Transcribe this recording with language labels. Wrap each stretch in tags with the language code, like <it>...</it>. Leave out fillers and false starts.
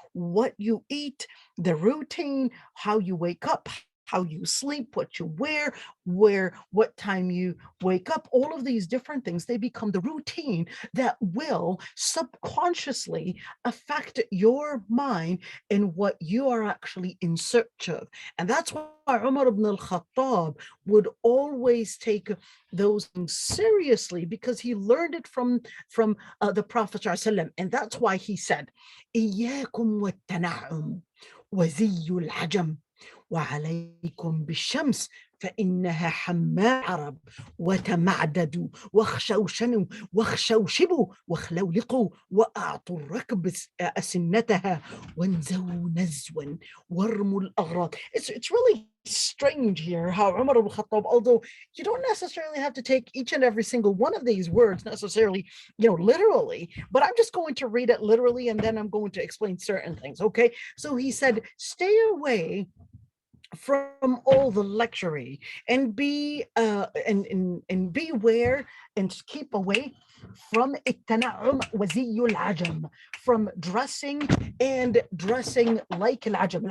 <en>What you eat, the routine, how you wake up, how you sleep, what you wear, what time you wake up, all of these different things, they become the routine that will subconsciously affect your mind and what you are actually in search of. And that's why Umar ibn al-Khattab would always take those things seriously, because he learned it from the Prophet ﷺ. And that's why he said,</en> <ar>إِيَّاكُمْ وَالتَّنَعُمْ وَزِيُّ الْعَجَمْ وعليكم بالشمس فإنها حماء عرب وتمعددوا واخشوشنوا واخشوشبوا واخلولقوا وأعطوا الركب أسنتها وانزوا نزوا وارموا الأغراض.</ar> <en>It's really strange here how Umar ibn Khattab, although you don't necessarily have to take each and every single one of these words necessarily, literally, but I'm just going to read it literally and then I'm going to explain certain things. Okay, so he said, stay away from all the luxury and be and beware and keep away from</en> <ar>التنعم وزي العجم,</ar> <en>from dressing and dressing like</en> <ar>العجم.</ar>